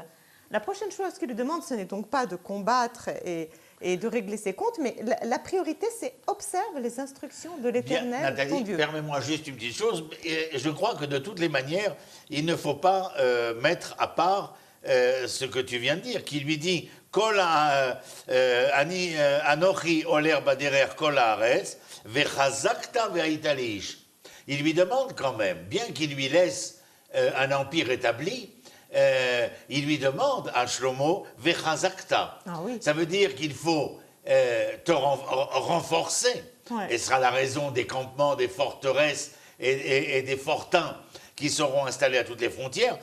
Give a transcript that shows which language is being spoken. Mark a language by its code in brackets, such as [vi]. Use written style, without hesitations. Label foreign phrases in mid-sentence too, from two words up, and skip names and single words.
[fr] La prochaine chose qu'il lui demande, ce n'est donc pas de combattre et de régler ses comptes, mais la priorité, c'est observe les instructions de l'Éternel, Nathalie, ton Dieu. permets-moi juste une petite chose. Et je crois que de toutes les manières, il ne faut pas mettre à part ce que tu viens de dire, qui lui dit [he] כל אני אנוכי הולך בדרך כל הארץ וחזקת והיית לאיש. [fr] Il lui demande quand même, bien qu'il lui laisse un empire établi, il lui demande à Shlomo Vechazakta. Ah oui. Ça veut dire qu'il faut te renforcer. Ouais. Et ce sera la raison des campements, des forteresses et des fortins qui seront installés à toutes les frontières.